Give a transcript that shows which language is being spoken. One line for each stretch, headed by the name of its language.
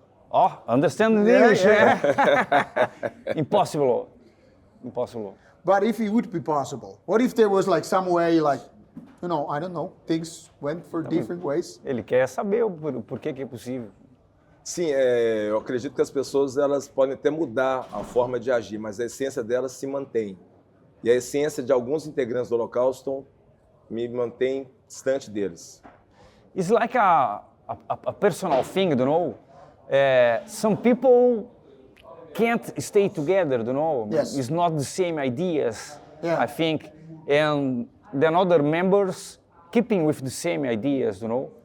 English: Oh, understand the English? Impossible. But if it would be possible, what if there was like some way, like, you know, I don't know, things went for different ways?
Portuguese: Ele quer saber o porquê que é possível. Sim, eu acredito que as pessoas elas podem até mudar a forma de agir, mas a essência delas se mantém. E a essência de alguns integrantes do Holocausto me mantém distante deles.
English: It's like a personal thing, you know. Some people can't stay together, you know. Yes. It's not the same ideas, Yeah. I think. And then other members keeping with the same ideas, you know.